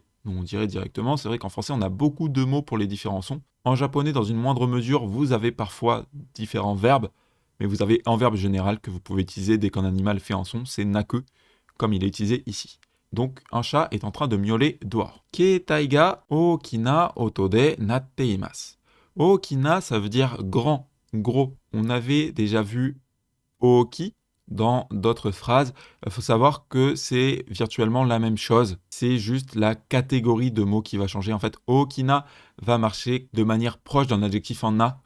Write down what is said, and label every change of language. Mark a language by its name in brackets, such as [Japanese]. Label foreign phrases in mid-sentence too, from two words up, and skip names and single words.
[French] Donc on dirait directement, c'est vrai qu'en français, on a beaucoup de mots pour les différents sons. En japonais, dans une moindre mesure, vous avez parfois différents verbes, mais vous avez un verbe général que vous pouvez utiliser dès qu'un animal fait un son, c'est naku, comme il est utilisé ici. Donc, un chat est en train de miauler dehors. [Japanese] 携帯が大きな音で鳴っています. [French] Okina, ça veut dire grand, gros. On avait déjà vu oki dans d'autres phrases. Il faut savoir que c'est virtuellement la même chose. C'est juste la catégorie de mots qui va changer. En fait, okina va marcher de manière proche d'un adjectif en a.